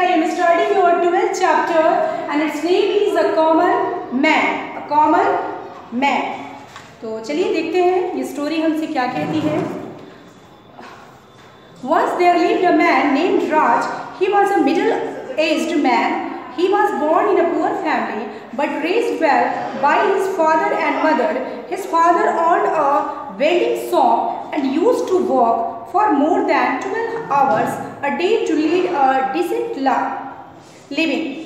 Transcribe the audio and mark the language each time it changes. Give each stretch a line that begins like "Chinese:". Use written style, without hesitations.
English: I am studying your 12th chapter and its name is A Common Man. A Common Man.
Hindi: तो चलिए देखते हैं ये story हमसे क्या कहती है.
English: Once there lived a man named Raj. He was a middle-aged man. He was born in a poor family but raised well by his father and mother. His father owned a welding shop and used to work for more than 12 hours a day to lead a decent living.